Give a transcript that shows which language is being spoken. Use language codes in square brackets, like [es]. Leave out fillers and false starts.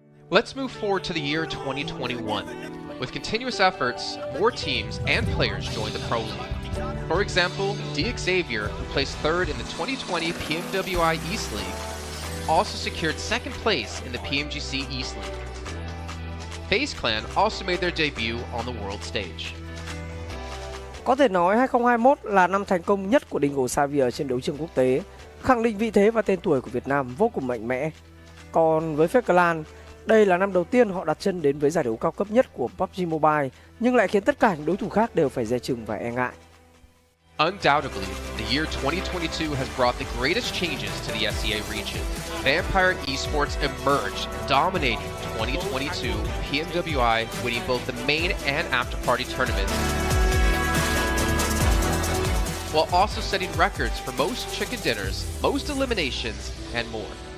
[en] Let's move forward to the year 2021. With continuous efforts, more teams and players joined the Pro League. For example, Xavier, who placed third in the 2020 PMWI East League, also secured second place in the PMGC East League. FaZe Clan also made their debut on the world stage. [vi] Có thể nói 2021 là năm thành công nhất của Dingo Xavier trên đấu trường quốc tế, khẳng định vị thế và tên tuổi của Việt Nam vô cùng mạnh mẽ. Còn với FaZe Clan, đây là năm đầu tiên họ đặt chân đến với giải đấu cao cấp nhất của PUBG Mobile, nhưng lại khiến tất cả những đối thủ khác đều phải dè chừng và e ngại. [en] Undoubtedly, the year 2022 has brought the greatest changes to the SEA region. Vampire Esports emerged, dominating 2022 PMWI, winning both the main and after-party tournaments, while also setting records for most chicken dinners, most eliminations, and more.